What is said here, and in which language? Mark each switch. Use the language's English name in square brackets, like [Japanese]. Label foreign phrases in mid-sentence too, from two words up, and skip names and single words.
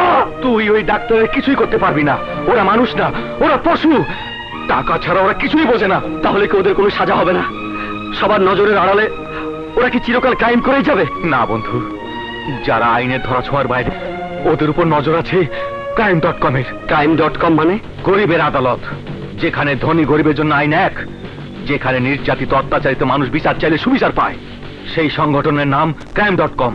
[Bangla] তুই ওই ডাক্তারের কিছুই করতে পারবি না। ওরা মানুষ না, ওরা পশু। টাকা ছাড়া ওরা কিছুই বোঝে না। তাহলে কি ওদের কোনো সাজা হবে না? সবার নজরের আড়ালে ওরা কি চিরকাল ক্রাইম করেই যাবে? না বন্ধু, যারা আইনের ধরাছোঁয়ার বাইরে, ওদের উপর নজর আছে crime.com-এর। crime.com মানে? গরিবের আদালত, যেখানে ধনী গরিবের জন্য আইন এক, যেখানে নির্যাতিত অত্যাচারিত মানুষ বিচার চাইলে সুবিচার পায়। সেই সংগঠনের নাম crime.com।